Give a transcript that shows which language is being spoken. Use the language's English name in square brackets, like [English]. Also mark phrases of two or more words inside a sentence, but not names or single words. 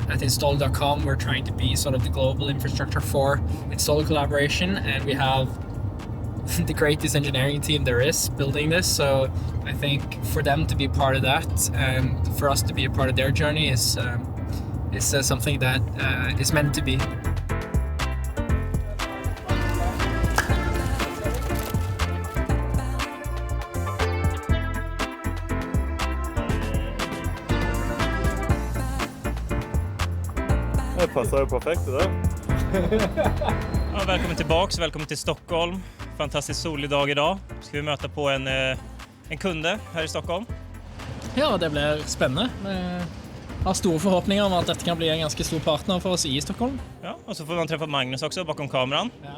[English] At Installer.com, we're trying to be sort of the global infrastructure for installer collaboration, and we have the greatest engineering team there is building this. So I think for them to be part of that and for us to be a part of their journey is something that is meant to be. [Swedish] Det passar ju perfekt det där. Ja, välkommen tillbaks, välkommen till Stockholm. Fantastiskt solig dag idag. Ska vi möta på en kunde här i Stockholm. [Norwegian] Ja, det blir spennende. Vi har store forhåpninger om at dette kan bli en ganske stor partner for oss i Stockholm. [Swedish] Ja, och så får man träffa Magnus också bakom kameran. Ja.